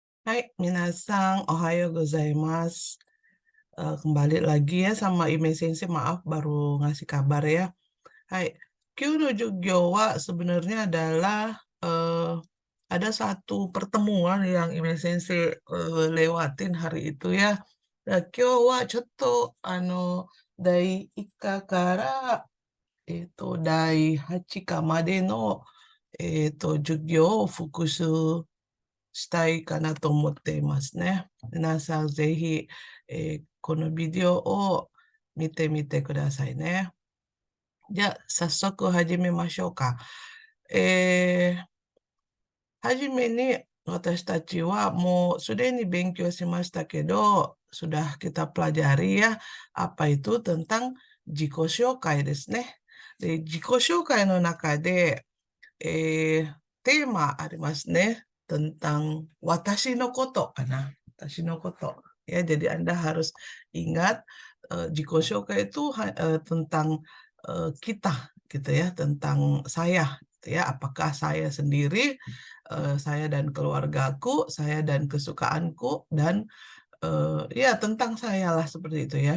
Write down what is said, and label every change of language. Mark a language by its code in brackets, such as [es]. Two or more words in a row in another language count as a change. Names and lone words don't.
[ja] はい、皆さん、おはようございます. [id] Kembali lagi ya sama Ime Sensei, maaf baru ngasih kabar ya. Hai, [ja] 今日の授業は [id] sebenarnya adalah ada satu pertemuan yang Ime Sensei lewatin hari itu ya. [ja] 今日はちょっと第一課から第八課までの授業を復習したいかなと思っていますね。皆さんぜひ、このビデオを見てみてくださいね。じゃあ、早速始めましょうか。はじめに私たちはもうすでに勉強しましたけど、 [id] sudah kita pelajari ya, apa itu tentang [ja] 自己紹介ですね。で、自己紹介の中で、テーマありますね. Tentang 私のことかな。私のこと. [id] Ya, jadi Anda harus ingat [ja] 自己紹介 [id] itu tentang kita gitu ya, tentang saya gitu ya. Apakah saya sendiri, saya dan keluargaku, saya dan kesukaanku, dan ya tentang saya lah seperti itu ya.